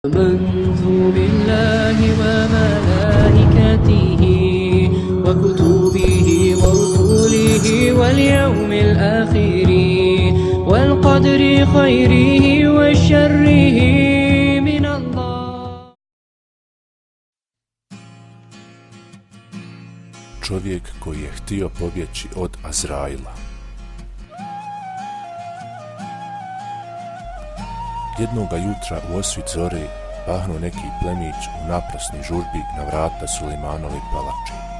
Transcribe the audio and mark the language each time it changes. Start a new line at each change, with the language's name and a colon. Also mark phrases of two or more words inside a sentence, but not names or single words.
Arabic: آمنت بالله وملائكته وكتبه ورسله واليوم الآخر والقدر خيره وشره من الله.
Bosnian: Čovjek koji je htio pobjeći od Azraila. Jednoga jutra u osvit zore pahnuo neki plemić u naprasni žurbi na vrata Sulejmanove palače.